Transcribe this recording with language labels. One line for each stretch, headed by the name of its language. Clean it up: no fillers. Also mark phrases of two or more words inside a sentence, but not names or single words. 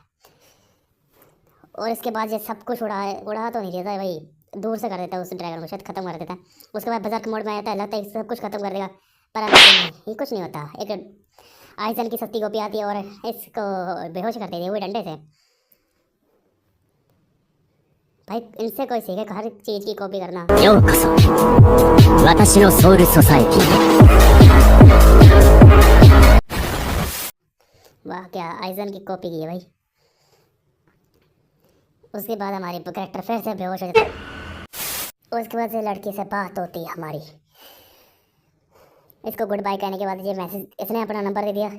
Hindi: और इसके बाद ये सब कुछ उड़ा तो नहीं देता है भाई, दूर से कर देता है उस ड्रैगन को, शायद ख़त्म कर देता है। उसके बाद
English: berserk mode
Hindi: में आता है, लगता है सब कुछ ख़त्म कर देगा, पर ये कुछ नहीं होता। एक आइजन की सस्ती कॉपी आती है और इसको बेहोश कर देती है वो डंडे से। भाई इनसे कोई सीखे हर चीज़ की कॉपी करना।
Japanese: ようこそ私のソウルソサエティ
Hindi: वाह क्या आइजन की कॉपी की है भाई। उसके बाद हमारी कैरेक्टर फिर से बेहोश हो जाता है। उसके बाद से लड़की से बात होती है हमारी। इसको
English: good bye
Hindi: कहने के बाद ये मैसेज, इसने अपना नंबर दे दिया।